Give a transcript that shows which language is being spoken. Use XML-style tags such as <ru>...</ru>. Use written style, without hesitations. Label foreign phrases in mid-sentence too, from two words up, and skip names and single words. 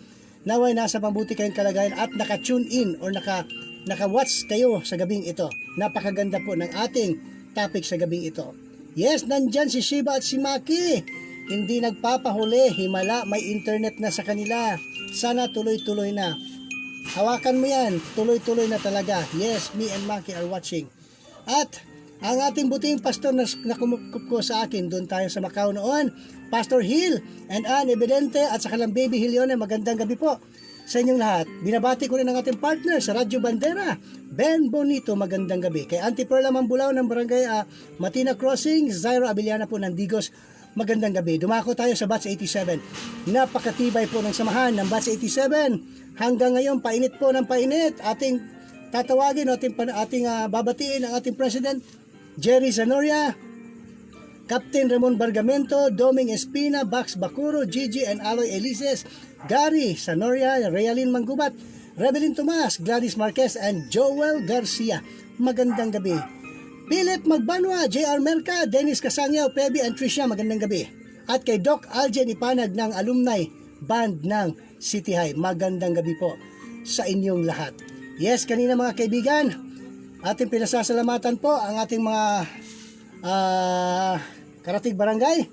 <tl>Naway nasa mabuti kayong kalagayan at naka-tune in or naka-watch kayo sa gabing ito. Napakaganda po ng ating topic sa gabing ito. Yes, nandyan si Shiba at si Maki. Hindi nagpapahuli, himala, may internet na sa kanila. Sana tuloy-tuloy na. Hawakan mo yan, tuloy-tuloy na talaga.</tl> <en>Yes, me and Maki are watching.</en> <tl>At ang ating buting pastor na kumukup ko sa akin, doon tayo sa Macau noon, Pastor Hill and Ann Evidente at sa kalang baby Hilione, magandang gabi po. sa inyong lahat. Binabati ko rin ang ating partner sa Radyo Bandera, Ben Bonito, magandang gabi. Kay Auntie Perla Mambulao ng Barangay Matina Crossing, Zairo Abiliana po ng Digos, magandang gabi. Dumako tayo sa Batch 87. Napakatibay po ng samahan ng Batch 87. Hanggang ngayon, painit po ng painit. Ating tatawagin, ating babatiin ang ating President, Jerry Zanoria, Captain Ramon Bargamento, Doming Espina, Bax Bacuro, Gigi and Aloy Elises, Gary Sanoria, Realin Manggubat, Rebelin Tomas, Gladys Marquez, and Joel Garcia. Magandang gabi. Philip Magbanwa, JR Merca, Dennis Casangyaw, Pebi and Tricia, magandang gabi. At kay Doc Aljen Ipanag ng Alumni Band ng City High, magandang gabi po sa inyong lahat. Yes, kanina mga kaibigan, ating pinasasalamatan po ang ating mga Karatig Barangay.</tl>